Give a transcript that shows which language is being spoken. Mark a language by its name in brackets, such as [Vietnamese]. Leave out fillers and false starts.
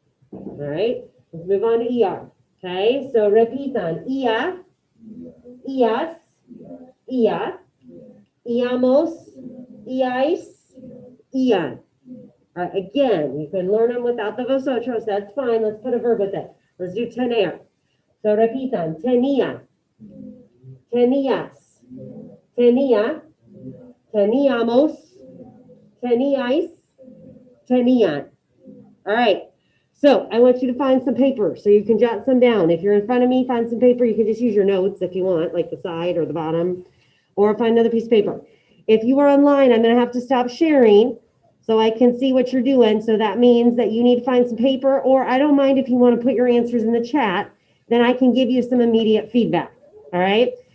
[English] All right, let's move on to ER. Okay, so repeat them. [Spanish] Ia, ias, ia, iamos, iais, ian. [English] All right, again, you can learn them without the vosotros. That's fine. Let's put a verb with it. Let's do tener. So repeat them. [Spanish] Tenía, tenías, tenía, teníamos, teníais, tenían. [English] All right. So I want you to find some paper so you can jot some down. If you're in front of me, find some paper. You can just use your notes if you want, like the side or the bottom, or find another piece of paper. If you are online, I'm going to have to stop sharing so I can see what you're doing. So that means that you need to find some paper, or I don't mind if you want to put your answers in the chat, then I can give you some immediate feedback. All right.